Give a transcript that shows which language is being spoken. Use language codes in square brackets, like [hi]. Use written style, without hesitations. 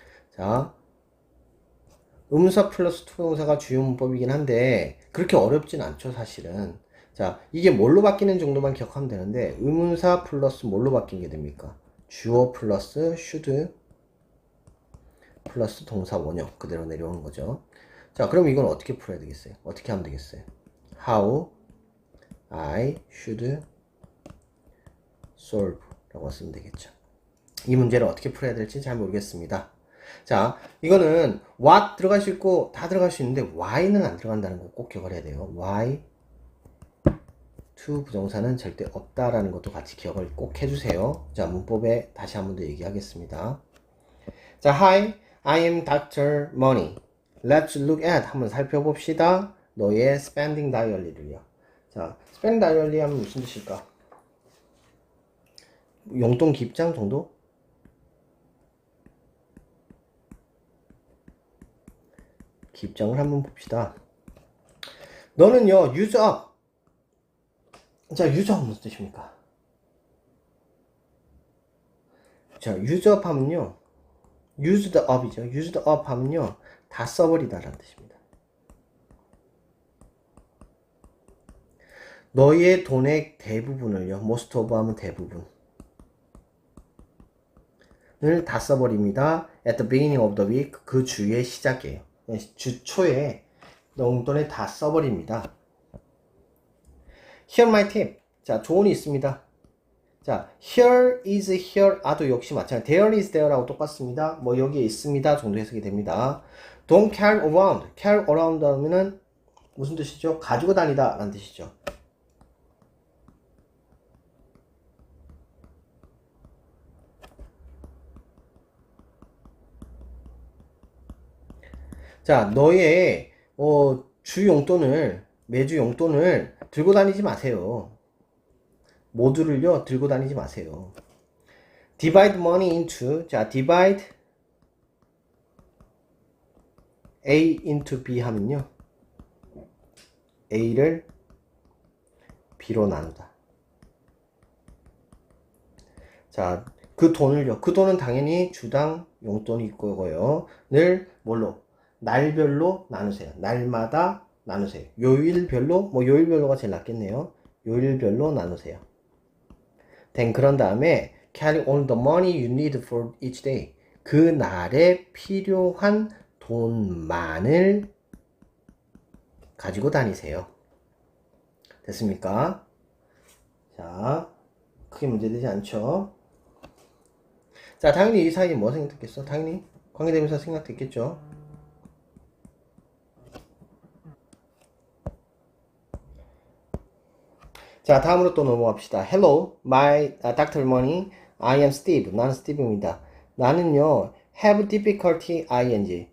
[ko] 자, 의문사 플러스 투부정사가 주요 문법이긴 한데 그렇게 어렵진 않죠, 사실은. 자, 이게 뭘로 바뀌는 정도만 기억하면 되는데 의문사 플러스 뭘로 바뀌게 됩니까? 주어 플러스 should 플러스 동사 원형 그대로 내려오는 거죠. 자, 그럼 이건 어떻게 풀어야 되겠어요? 어떻게 하면 되겠어요? [en] How I should solve [ko] 라고 쓰면 되겠죠. 이 문제를 어떻게 풀어야 될지 잘 모르겠습니다. 자, 이거는 what 들어갈 수 있고 다 들어갈 수 있는데 why는 안 들어간다는 거 꼭 기억을 해야 돼요. why to 부정사는 절대 없다라는 것도 같이 기억을 꼭 해주세요. 자, 문법에 다시 한 번 더 얘기하겠습니다. [en] 자, Hi, I am Dr. Money. Let's look at [ko] 한번 살펴봅시다. 너의 spending diary를요. 자, spending diary 하면 무슨 뜻일까? 용돈 기입장 정도? 기입장을 한번 봅시다. 너는요, use up. 자, use up 무슨 뜻입니까? 자, use up 하면요, used up이죠. used up 하면요, 다 써버리다라는 뜻입니다. 너의 돈의 대부분을요, most of 하면 대부분. 을 다 써버립니다. [en] At the beginning of the week, [ko] 그 주의 시작이에요. 주 초에 용돈을 다 써버립니다. [en] Here my tip. [ko] 자, 조언이 있습니다. 자, here is here 아도 역시 마찬가지. There is there라고 똑같습니다. 뭐 여기에 있습니다 정도 해석이 됩니다. [en] Don't carry around. [ko] carry around 하면은 무슨 뜻이죠? 가지고 다니다 라는 뜻이죠. 자, 너의 주 용돈을 매주 용돈을 들고 다니지 마세요. 모두를요 들고 다니지 마세요. [en] Divide money into 자 divide A into B [ko] 하면요 A를 B로 나누다. 자, 그 돈을요 그 돈은 당연히 주당 용돈이 있고요 늘 뭘로 날별로 나누세요. 날마다 나누세요. 요일별로 뭐 요일별로가 제일 낫겠네요. 요일별로 나누세요. [en] then [ko] 그런 다음에 [en] carry all the money you need for each day. [ko] 그 날에 필요한 돈만을 가지고 다니세요. 됐습니까? 자, 크게 문제되지 않죠? 자, 당연히 이 사이에 뭐 생각됐겠어? 당연히 관계대명사 생각됐겠죠? 자, 다음으로 또 넘어갑시다. [en] Hello, my Dr. Money. I am Steve. [ko] 나는 스티브입니다. 나는요, [en] have difficulty ing.